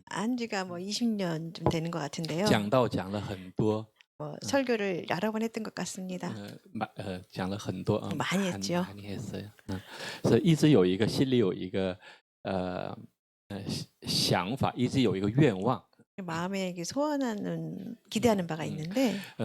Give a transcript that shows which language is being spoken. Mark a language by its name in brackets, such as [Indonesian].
[Korean] 안 지가 뭐 20년 좀 되는 것 같은데요. [Chinese] 讲道讲了很多， [Korean] 설교를 여러 번 했던 것 같습니다. [Chinese] 讲了很多 [Korean] 많이 했죠. 많이 했어요. [Chinese] 所以一直有一个心里有一个想法，一直有一个愿望。 [Korean] 마음에 소원하는 기대하는 바가 있는데